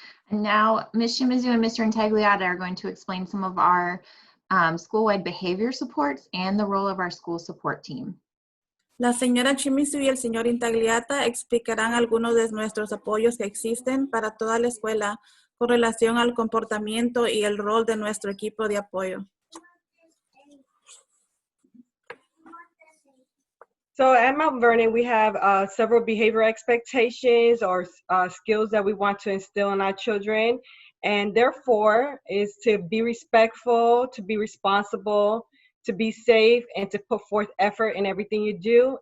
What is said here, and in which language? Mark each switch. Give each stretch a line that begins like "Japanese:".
English: And now, Ms. Shimizu and Mr. Intagliata are going to explain some of our school-wide behavior supports and the role of our school support team.
Spanish: La señora Shimizu y el señor Intagliata explicarán algunos de nuestros apoyos que existen para toda la escuela con relación al comportamiento y el rol de nuestro equipo de apoyo.
English: So at Mount Vernon, we have several behavior expectations or skills that we want to instill in our children. And therefore is to be respectful, to be responsible, to be safe, and to put forth effort in everything you do.